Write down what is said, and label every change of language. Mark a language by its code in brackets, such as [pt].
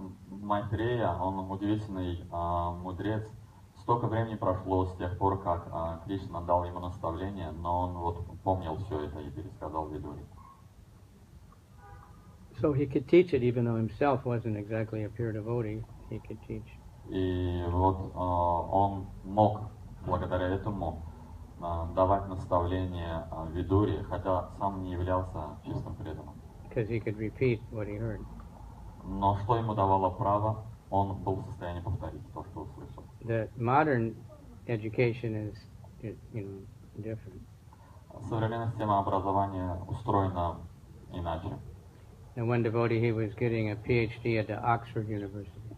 [ru] Майтрея, он удивительный мудрец. Столько времени прошло с тех пор, как Кришна дал ему наставление, но он вот помнил все это и пересказал Видуре. [en] So he could teach it even though himself wasn't exactly a pure devotee, he could teach. [ru] И вот он мог благодаря этому давать наставления Видуре, хотя сам не являлся чистым преданным. [en] Because he could repeat what he heard. [ru] Но что ему давало право, он был в состоянии повторить то, что услышал. [en] The modern education is different. [ru] Современная система образования устроена иначе. [en] And one devotee, he was getting a PhD at the Oxford University.